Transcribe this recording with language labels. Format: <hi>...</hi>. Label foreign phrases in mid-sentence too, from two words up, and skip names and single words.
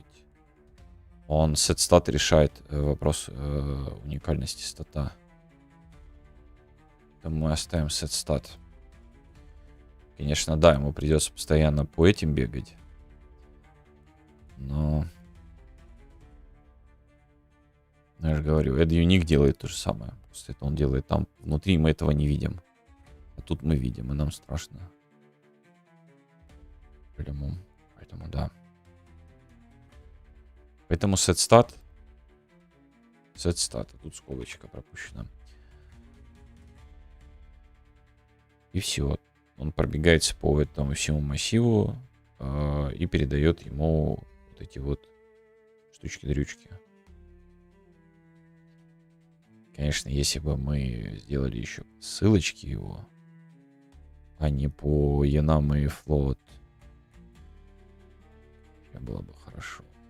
<ru>Он сет-стат решает вопрос уникальности стата. Поэтому мы оставим сет-стат. Конечно, да, ему придется постоянно по этим бегать. Но... Я же говорю,</ru> <en>add unique</en> <ru>делает то же самое. Просто это он делает там внутри, мы этого не видим. А тут мы видим, и нам страшно. Поэтому да. Поэтому</ru> <en>set stat,</en> <ru>а тут скобочка пропущена. И все. Он пробегается по этому всему массиву и передает ему вот эти вот штучки-дрючки. Конечно, если бы мы сделали еще ссылочки его, а не по enum и float, было бы хорошо.</ru>